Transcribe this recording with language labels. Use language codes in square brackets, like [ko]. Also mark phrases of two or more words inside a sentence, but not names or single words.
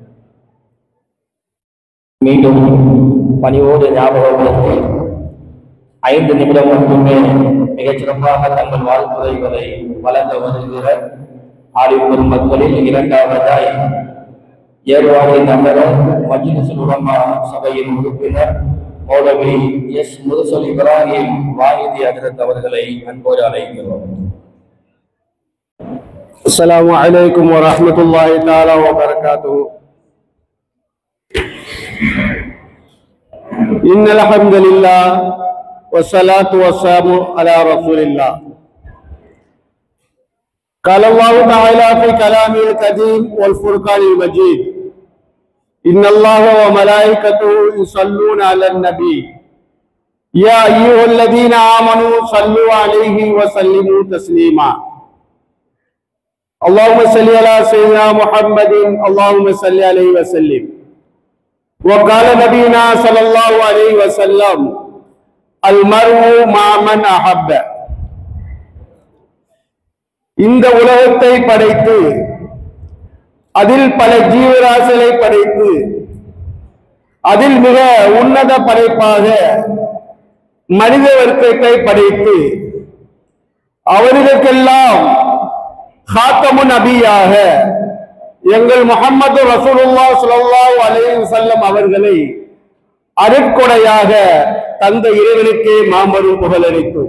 [ta] மீண்டும் பணிவோடு ஞாபகப்படுத்தி 5 நிமிடம் மட்டுமே மிகச் சிறப்பாக தங்கள் வாழ்த்துறைகளை வழங்க வருகிற ஆலிம் பெருமக்களில் இரண்டாவதாய் ஏர்வாடி நகர மஜ்லிஸுல் உலமா சபையின் உறுப்பினர் மௌலவி எஸ் முர்சல் இப்ராஹிம் வாஹிதி ஹஜ்ரத் அவர்களை அன்போடு அழைக்கிறோம். [ar] السلام عليكم ورحمة الله تعالى وبركاته. إن الحمد لله والصلاة والسلام على رسول الله. قال الله تعالى في كلامه القديم والفرقان المجيد إن الله وملائكته يصلون على النبي يا أيها الذين آمنوا صلوا عليه وسلموا تسليما اللهم صل على سيدنا محمد اللهم صل عليه وسلم. وقال نبينا صلى الله عليه وسلم المرء مع من أحب. [ta] இந்த உலகத்தை படைத்து அதில் பல ஜீவராசிகளை படைத்து அதில் மிக உன்னத படைப்பாக மனித வர்க்கத்தை படைத்து அவர்களுக்கெல்லாம் ஹாத்தமுன் நபியாக எங்கள் முஹம்மது ரசூலுல்லாஹ் [ar] صلى الله عليه وسلم [ta] அவர்களை அருட்கொடையாக தந்த இறைவனுக்கே மாபெரும் புகழளித்தோம்.